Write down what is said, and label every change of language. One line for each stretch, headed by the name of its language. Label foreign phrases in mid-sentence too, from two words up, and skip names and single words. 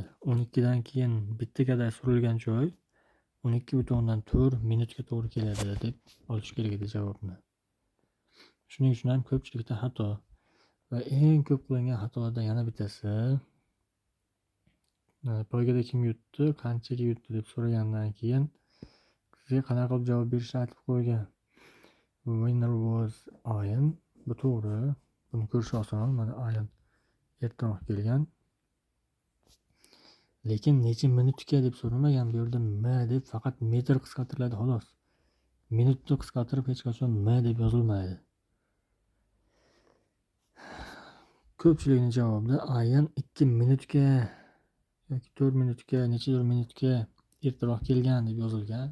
Uzbek: 12 dan keyin bitta kadak surilgan joy 12.4 minutga to'g'ri keladi deb olish kerak edi javobni. Shuning uchun ham ko'pchilikda xato. Va eng ko'p qilingan xatolardan yana bittasi, poygada kim yutdi, qanchaga yutdi deb so'ragandan keyin sizga qanaqa qilib javob berishni aytib qo'ygan.
English: Winner was Ayan.
Uzbek: Bu to'g'ri. Buni ko'rish oson. Mana Ayan ertaroq kelgan. Lekin necha minutga deb so'ramagan. Bu yerda m deb faqat metr qisqartiriladi xolos. Minutni qisqartirib hech qachon m deb yozilmaydi. Ko'pchilikning javobida Ayan 2 minutga yoki 4 minutga, nechadir minutga ertaroq kelgan deb yozilgan.